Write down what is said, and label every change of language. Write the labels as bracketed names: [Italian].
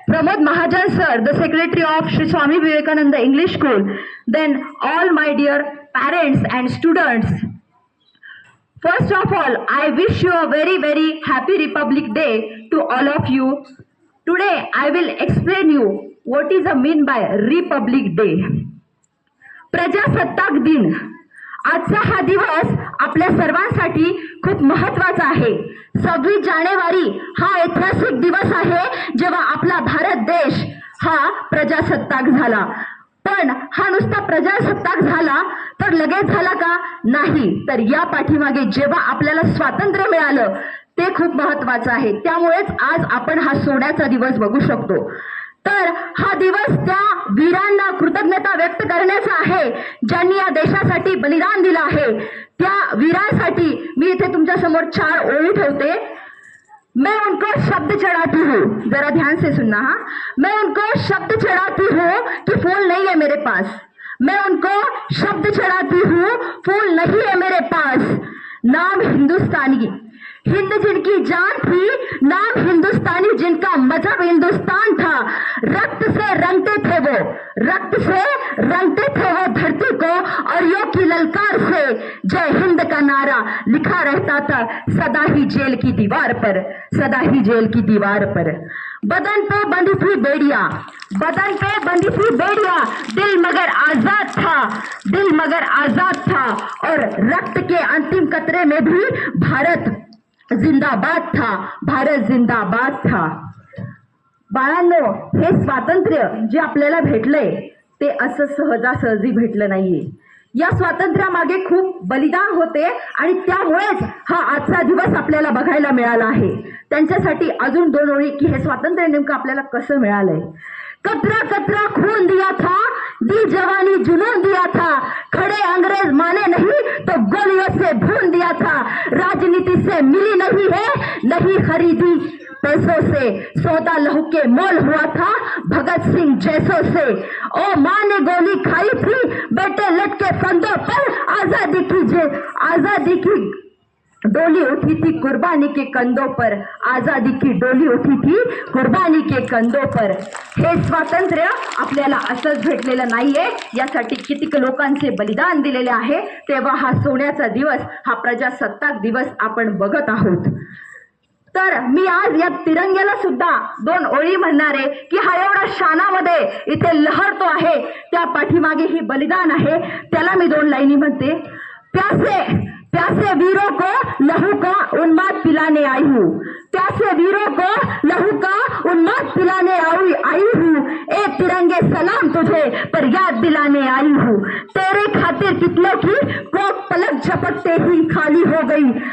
[English] Pramod Mahajan sir, the secretary of Shri Swami Vivekananda English School, then all my dear parents and students. First of all, I wish you a very very happy Republic Day to all of you. Today I will explain you what is the mean by Republic Day. [Marathi] प्रजासत्ताक दिन, आजचा हा दिवस आपल्या सर्वांसाठी खूप महत्त्वाचा आहे। 26 जानेवारी हा ऐतिहासिक दिवस आहे जेव्हा आपला भारत देश हा प्रजासत्ताक झाला। पण हा नुसता प्रजासत्ताक झाला तर लगेच झाला का? नाही, तर या पाठीमागे जेव्हा आपल्याला स्वातंत्र्य मिळालं ते खूप महत्त्वाचं आहे। त्यामुळेच आज आपण हा सोन्याचा दिवस बघू शकतो। तर हा दिवस त्या वीरांना कृतज्ञता व्यक्त करण्याचा आहे ज्यांनी या देशासाठी बलिदान दिलं आहे। त्या वीरांसाठी मी इथे तुमच्या समोर 4 ओळी ठेवते। [Hindi] मैं उनको शब्द चढ़ाती हूँ, जरा ध्यान से सुनना। हाँ, मैं उनको शब्द चढ़ाती हूँ कि फूल नहीं है मेरे पास, मैं उनको शब्द चढ़ाती हूँ फूल नहीं है मेरे पास। नाम हिंदुस्तानी, हिंद जिनकी जान थी, नाम हिंदुस्तानी जिनका मजहब हिंदुस्तान था। रक्त से रंगते थे वो, रक्त से रंगते थे वो धरती को, और यो की ललकार से जय हिंद का नारा लिखा रहता था सदा ही जेल की दीवार पर, सदा ही जेल की दीवार पर। बदन पे बंधी थी बेड़ियां, बदन पे बंधी थी बेड़ियां, दिल मगर आजाद था, दिल मगर आजाद था, और रक्त के अंतिम कतरे में भी भारत जिंदाबाद था, भारत जिंदाबाद था। [Marathi] बाळांनो, हे स्वातंत्र्य जे आपल्याला भेटलंय ते असं सहजासहजी भेटलं नाहीये। या स्वातंत्र्यामागे खूप बलिदान होते आणि त्यामुळेच हा आजचा दिवस आपल्याला बघायला मिळाला आहे। त्यांच्यासाठी अजून 2 ओळी की हे स्वातंत्र्य नेमकं आपल्याला कसं मिळालंय। [Hindi] कतरा कतरा खून दिया था, दी जवानी जुनून दिया था, खड़े अंग्रेज माने नहीं तो गोलियों से भून दिया था। राजनीति से मिली नहीं है, नहीं खरीदी पैसों से, सौदा लहू के मोल हुआ था भगत सिंह जैसों से। ओ माँ ने गोली खाई थी बेटे लटके फंदों पर, आजादी की डोली उठी थी कुर्बानी के कंधों पर, आजादी की डोली उठी थी कुर्बानी के कंधों पर। [Marathi] हे स्वातंत्र्य आपल्याला असंच भेटलेलं नाहीये, यासाठी कितीक लोकांचे बलिदान दिलेले आहे। तेव्हा हा सोन्याचा दिवस, हा प्रजासत्ताक दिवस आपण बघत आहोत। तर मी आज या तिरंग्याला सुद्धा 2 ओळी म्हणणार आहे की हा एवढा शानामध्ये इथे लहरतो आहे, त्या पाठीमागे ही बलिदान आहे। त्याला मी 2 लाईनी म्हणते। [Hindi] प्यासे प्यासे वीरों को लहू का उन्माद पिलाने आई हूँ, प्यासे वीरों को लहू का उन्माद पिलाने आई हूँ। ए तिरंगे सलाम तुझे पर याद दिलाने आई हूँ, तेरे खातिर कितनों की कोक पलक झपकते ही खाली हो गई।